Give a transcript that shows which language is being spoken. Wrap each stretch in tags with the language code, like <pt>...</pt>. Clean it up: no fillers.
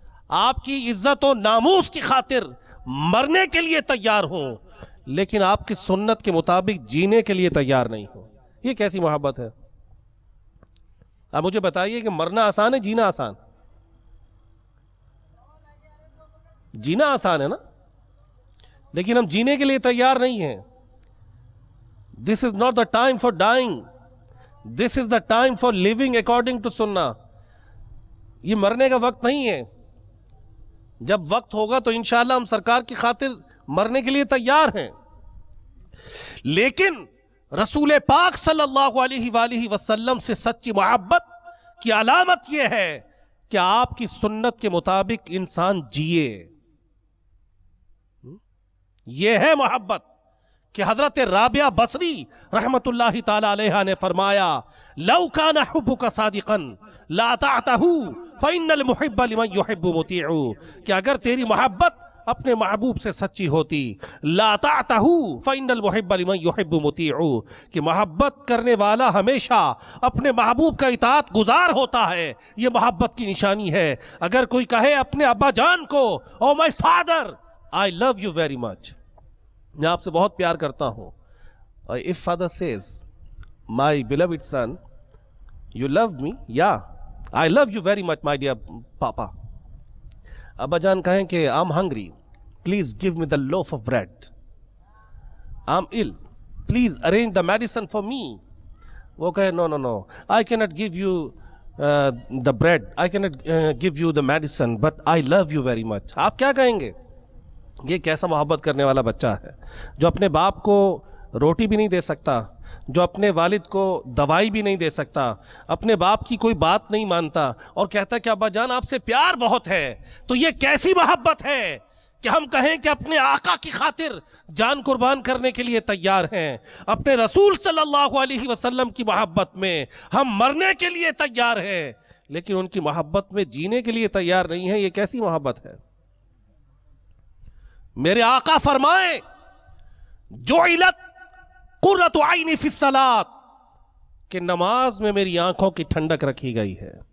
<ur>آپ کی عزت و ناموس کی خاطر مرنے کے لیے تیار ہوں، لیکن آپ کی سنت کے مطابق جینے کے لیے تیار نہیں ہوں. یہ کیسی محبت ہے؟ اب مجھے بتائیے کہ مرنا آسان ہے، جینا آسان؟ جینا آسان ہے نا، لیکن ہم جینے کے لیے تیار نہیں ہیں.</ur> <en>This is not the time for dying. This is the time for living according to sunnah.</en> <ur>یہ مرنے کا وقت نہیں ہے. جب وقت ہوگا تو انشاءاللہ ہم سرکار کی خاطر مرنے کے لیے تیار ہیں، لیکن رسول پاک صلی اللہ علیہ وآلہ وسلم سے سچی محبت کی علامت یہ ہے کہ آپ کی سنت کے مطابق انسان جیے. یہ ہے محبت کہ حضرت رابعہ بصری رحمت اللہ تعالی علیہ نے فرمایا</ur> <ar>لو کان حبک صادقا لا اطعته فإن المحب لمن يحب مطیع،</ar> <ur>کہ اگر تیری محبت اپنے محبوب سے سچی ہوتی،</ur> <ar>لا اطعته فإن المحب لمن يحب مطیع،</ar> <ur>کہ محبت کرنے والا ہمیشہ اپنے محبوب کا اطاعت گزار ہوتا ہے. یہ محبت کی نشانی ہے. اگر کوئی کہے اپنے ابا جان کو</ur> <en>oh my father I love you very much،</en> <ur>میں آپ سے بہت پیار کرتا ہوں.</ur> <en>If father says my beloved son you love me, yeah I love you very much my dear papa.</en> <ur>ابا جان کہیں کہ</ur> <en>I'm hungry, please give me the loaf of bread. I'm ill, please arrange the medicine for me.</en> <ur>وہ کہے</ur> <en>no I cannot give you the bread, I cannot give you the medicine, but I love you very much.</en> <ur>آپ کیا کہیں گے؟ یہ کیسا محبت کرنے والا بچہ ہے جو اپنے باپ کو روٹی بھی نہیں دے سکتا، جو اپنے والد کو دوائی بھی نہیں دے سکتا، اپنے باپ کی کوئی بات نہیں مانتا، اور کہتا ہے کہ ابا جان آپ سے پیار بہت ہے. تو یہ کیسی محبت ہے کہ ہم کہیں کہ اپنے آقا کی خاطر جان قربان کرنے کے لیے تیار ہیں، اپنے رسول صلی اللہ علیہ وسلم کی محبت میں ہم مرنے کے لیے تیار ہیں، لیکن ان کی محبت میں جینے کے لیے تیار نہیں ہیں. یہ کیسی محبت ہے؟ میرے آقا فرمائیں</ur> <ar>جعلت قرۃ عینی فی الصلاۃ،</ar> <ur>کہ نماز میں میری آنکھوں کی ٹھنڈک رکھی گئی ہے.</ur>